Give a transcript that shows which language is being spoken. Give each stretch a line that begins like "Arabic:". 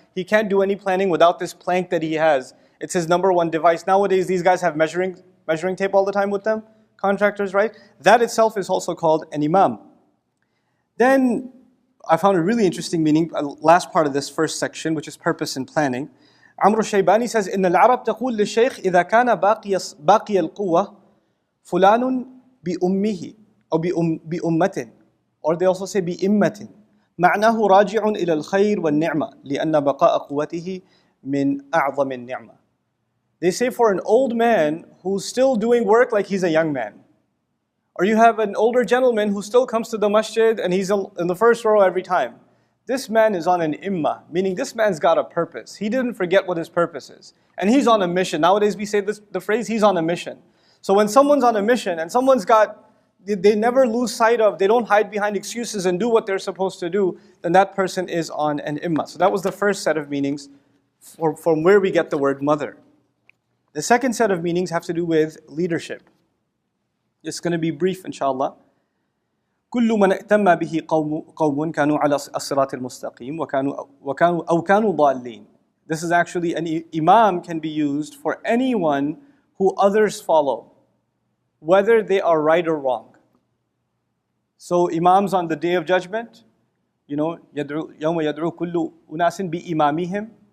English: He can't do any planning without this plank that he has. It's his number one device. Nowadays, these guys have measuring tape all the time with them. Contractors, right? That itself is also called an imam. Then I found a really interesting meaning, last part of this first section, which is purpose and planning. Amr al-Shaybani says,
Arabic: إن العرب تقول للشيخ إذا كان باقي القوة فلان بأمه أو بأمة.
English: Or they also say بإمة.
Arabic: معناه راجع إلى الخير والنعمة لأن بقاء قوته من أعظم النعمة.
English: They say for an old man who's still doing work like he's a young man. Or you have an older gentleman who still comes to the masjid and he's in the first row every time. This man is on an imma, meaning this man's got a purpose. He didn't forget what his purpose is. And he's on a mission. Nowadays we say the phrase, he's on a mission. So when someone's on a mission and they never lose sight of, they don't hide behind excuses and do what they're supposed to do, then that person is on an imma. So that was the first set of meanings from where we get the word mother. The second set of meanings have to do with leadership. It's going to be brief, inshallah.
Arabic: كل من ائتم به قوم كانوا على الصراط المستقيم أو كانوا ضالين.
English: This is actually, an imam can be used for anyone who others follow, whether they are right or wrong. So imams on the Day of Judgment,
Arabic: يوم يدعو كل أناس بإمامهم.